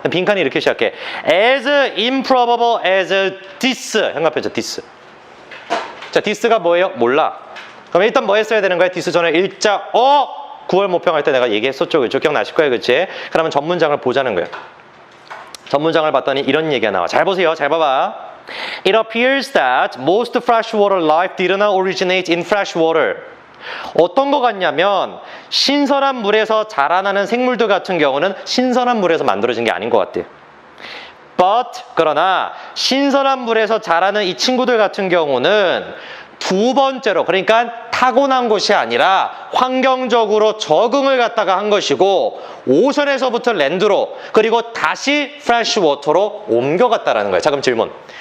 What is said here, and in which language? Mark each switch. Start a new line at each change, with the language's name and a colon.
Korean: 빈칸이 이렇게 시작해.
English: As improbable as this.
Korean: 현관표죠, this. 자, this가 뭐예요? 몰라. 그럼 일단 뭐 했어야 되는 거야? this 전에 일자 9월 모평할 때 내가 얘기했었죠, 그렇죠? 기억나실 거예요, 그렇지? 그러면 전문장을 보자는 거예요. 전문장을 봤더니 이런 얘기가 나와. 잘 보세요, 잘 봐봐.
English: It appears that most freshwater life did not originate in freshwater.
Korean: 어떤 거 같냐면 신선한 물에서 자라나는 생물들 같은 경우는 신선한 물에서 만들어진 게 아닌 것 같대요. But 그러나 신선한 물에서 자라는 이 친구들 같은 경우는 두 번째로, 그러니까 타고난 것이 아니라 환경적으로 적응을 갖다가 한 것이고 오션에서부터 랜드로 그리고 다시 프레쉬워터로 옮겨갔다라는 거예요. 자, 그럼 질문.